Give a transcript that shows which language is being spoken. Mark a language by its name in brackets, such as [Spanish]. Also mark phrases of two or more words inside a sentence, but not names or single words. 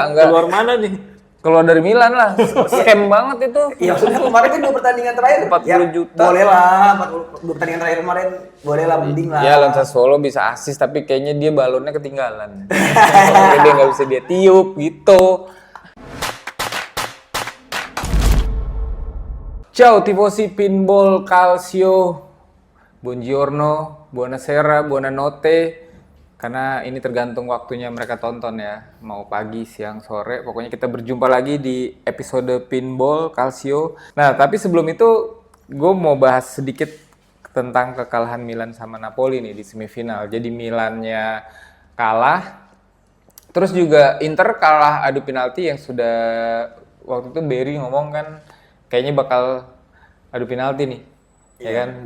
[Indonesian] Keluar mana nih? Keluar dari Milan lah. Scam banget itu. Iya maksudnya kemarin kan 2 pertandingan terakhir 40 juta. Boleh lah, 2 pertandingan terakhir kemarin boleh lah, mending lah. Ya lawan Sassuolo bisa asis tapi kayaknya dia balonnya ketinggalan. Makanya dia nggak bisa dia tiup gitu. [Italian] Ciao tifosi pinball calcio, buongiorno, buonasera, buonanotte. [Indonesian] Karena ini tergantung waktunya mereka tonton ya, mau pagi, siang, sore. Pokoknya kita berjumpa lagi di episode pinball calcio. Nah tapi sebelum itu gue mau bahas sedikit tentang kekalahan Milan sama Napoli nih di semifinal. Jadi Milannya kalah, terus juga Inter kalah adu penalti yang sudah waktu itu Barry ngomong kan kayaknya bakal adu penalti nih, ya kan?